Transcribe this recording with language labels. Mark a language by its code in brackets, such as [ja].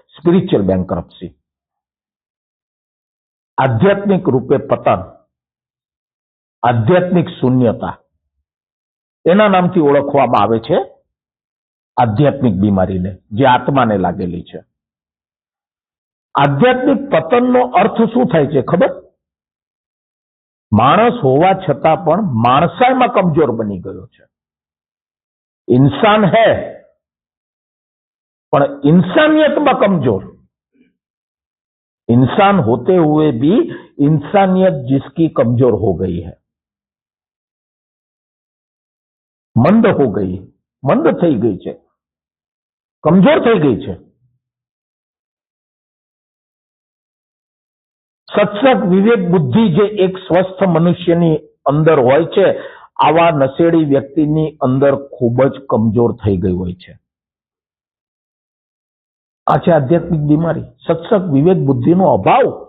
[gu] Spiritual bankruptcy, આધ્યાત્મિક રૂપે પતન, આધ્યાત્મિક શૂન્યતા, એના નામથી ઓળખવામાં આવે છે આધ્યાત્મિક બીમારીને, જે આત્માને લાગેલી છે. આધ્યાત્મિક પતનનો અર્થ શું થાય છે ખબર? માણસ હોવા છતાં પણ માણસાઈમાં કમજોર બની ગયો છે. [hi] इंसान है पर इंसानियत में कमजोर, इंसान होते हुए भी इंसानियत जिसकी कमजोर हो गई है, मंद हो गई, मंद [gu] થઈ ગઈ છે, કમજોર થઈ ગઈ છે. સત્સંગ, વિવેક, બુદ્ધિ જે એક સ્વસ્થ મનુષ્યની અંદર હોય છે, આવા નશેડી વ્યક્તિની અંદર ખૂબ જ કમજોર થઈ ગઈ હોય છે. આ છે આધ્યાત્મિક બીમારી. સત્સંગ, વિવેક, બુદ્ધિનો અભાવ.